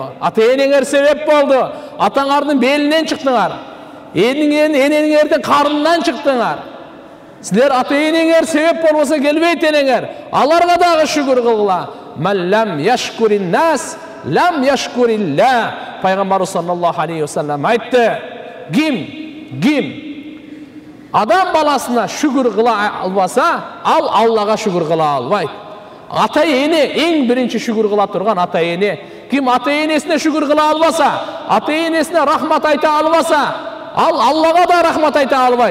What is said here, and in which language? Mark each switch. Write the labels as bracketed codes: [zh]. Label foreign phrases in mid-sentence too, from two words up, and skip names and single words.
[ky] Ата-энеңер себеп болду. Атаңардын белинен чыктыңар. Энеңердин карнынан чыктыңар. Силер ата-энеңер себеп болбосо келбейт энеңер. Аларга дагы шүгүр кылгыла. [ar] من لم يشكر الناس لم يشكر الله. [ky] Пайгамбар [ar] صلى الله عليه وسلم [ky] айтты. Ким адам баласына шүгүр кыла албаса, ал Аллага шүгүр кыла албайт. Ата-эне эң биринчи шүгүр кыла турган ата-эне. Ким ата-энесине шүгүр кыла албаса, ата-энесине рахмат айта албаса, ал Аллага да рахмат айта албайт.